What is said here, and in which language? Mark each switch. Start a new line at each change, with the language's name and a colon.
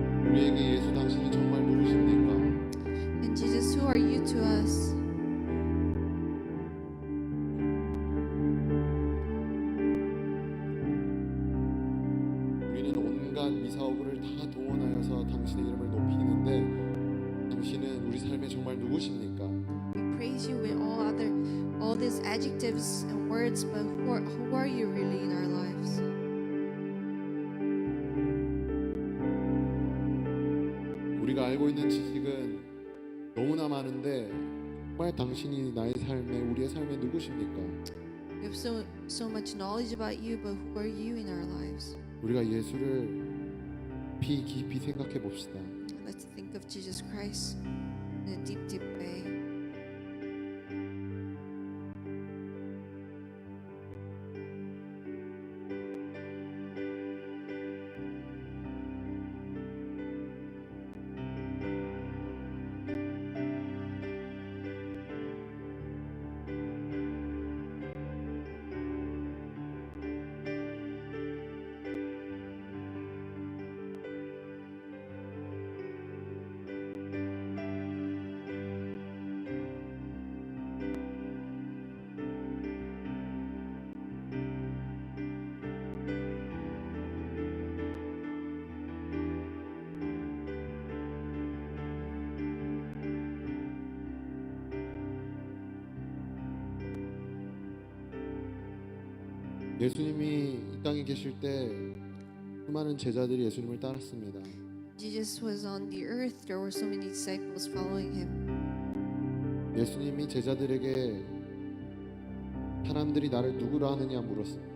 Korean: 우리에게 예수 당신이 정말 누구십니까?
English: And Jesus, who are you to us?
Korean: 우리는 온갖 미사오브를 다 동원하여서 당신의 이름을 높이는데 당신은 우리 삶에 정말 누구십니까?
English: We praise you with all these adjectives and words, but who are you really in our lives?
Korean: 우리가 알고 있는 지식은 너무나 많은데 정말 당신이 나의 삶에 우리의 삶에 누구십니까?
English: We have so much knowledge about you, but who are you in our lives?
Korean: 우리가 예수를 깊이 생각해 봅시다.
English: Let's think of Jesus Christ in a deep way.
Korean: 예수님이 이 땅에 계실 때 수많은 제자들이 예수님을 따랐습니다.
English: Jesus was on the earth. There were so many disciples following him.
Korean: 예수님이 제자들에게 사람들이 나를 누구라 하느냐 물었습니다.